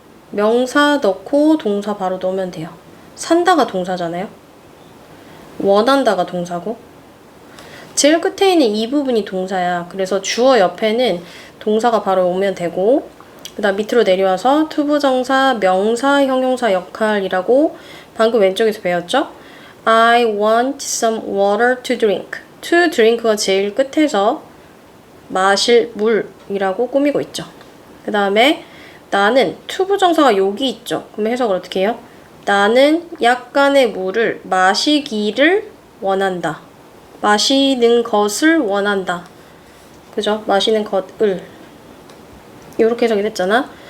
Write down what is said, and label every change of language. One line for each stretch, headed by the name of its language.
Korean: 명사 넣고 동사 바로 넣으면 돼요. 산다가 동사잖아요. 원한다가 동사고 제일 끝에 있는 이 부분이 동사야. 그래서 주어 옆에는 동사가 바로 오면 되고 그 다음 밑으로 내려와서 투부정사, 명사, 형용사 역할이라고 방금 왼쪽에서 배웠죠?
English: I want some water to drink. to drink
Korean: 가 제일 끝에서 마실 물이라고 꾸미고 있죠. 그 다음에 나는 투부정사가 여기 있죠. 그럼 해석을 어떻게 해요? 나는 약간의 물을 마시기를 원한다. 마시는 것을 원한다. 그죠? 마시는 것을. 이렇게 해석이 됐잖아.